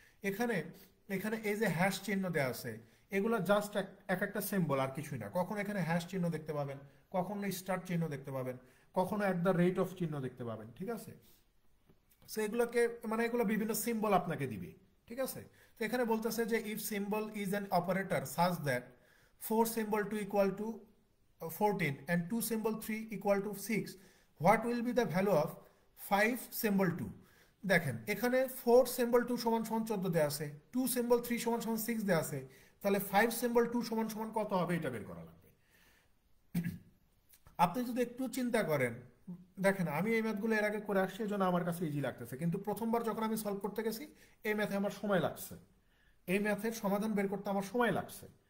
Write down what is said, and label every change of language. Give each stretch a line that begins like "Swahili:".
Bangla: এখানে এখানে এই যে হ্যাশ চিহ্ন দেওয়া আছে, এগুলো জাস্ট এক একটা সিম্বল, আর কিছুই না। কখনো এখানে হ্যাশ চিহ্ন দেখতে পাবেন, কখনো স্টার চিহ্ন দেখতে পাবেন, কখনো অ্যাট দ্য রেট অফ চিহ্ন দেখতে পাবেন। ঠিক আছে, সো এগুলোকে মানে এগুলো বিভিন্ন সিম্বল আপনাকে দিবে। ঠিক আছে, তো এখানে বলতেছে যে
English: If symbol is an operator such that 4 symbol 2 equal to 14 and 2 symbol 3 equal to 6, what will be the value of 5 symbol 2?
Bangla: দেখেন এখানে 4 symbol 2 সমান সমান 14 দেয়া আছে, 2 symbol 3 সমান সমান 6 দেয়া আছে, তাহলে 5 symbol 2 সমান সমান কত হবে এটা বের করা লাগবে। আপনি যদি একটু চিন্তা করেন, দেখেন আমি এই ম্যাথগুলো এর আগে করে আসছি, এজন্য আমার কাছে ইজি লাগতেছে, কিন্তু প্রথমবার যখন আমি সলভ করতে গেছি এই ম্যাথে আমার সময় লাগছে, এই ম্যাথের সমাধান বের করতে আমার সময় লাগছে।